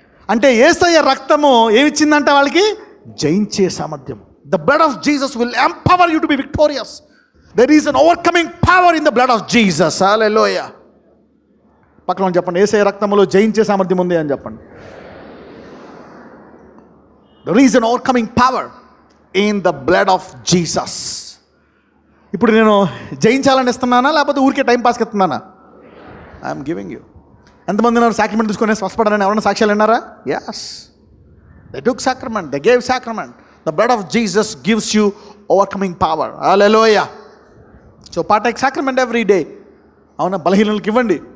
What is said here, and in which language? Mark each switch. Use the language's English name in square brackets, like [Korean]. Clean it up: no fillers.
[Telugu] అంటే యేసయ్య రక్తము ఏమిచ్చిందంట వాళ్ళకి? జయించే సామర్థ్యం. [English] The blood of Jesus will empower you to be victorious. There is an overcoming power in the blood of Jesus. Hallelujah. [Telugu] పక్కన చెప్పండి, యేసయ్య రక్తములో జయించే సామర్థ్యం ఉంది అని చెప్పండి. [English] There is an overcoming power in the blood of Jesus. [Telugu] ఇప్పుడు నేను జయించాలని ఇస్తున్నానా లేకపోతే ఊరికే టైం పాస్కి ఇస్తున్నానా? [English] I'm giving you. [Telugu] ఎంతమంది ఉన్నారు సాక్రిమెంట్ తీసుకొని స్వస్థపడని? ఎవరైనా సాక్ష్యాలు విన్నారా? [English] Yes, they took sacrament, they gave sacrament. The blood of Jesus gives you overcoming power. Hallelujah. So partake sacrament every day. [Telugu] అవునా, బలహీనులకు ఇవ్వండి.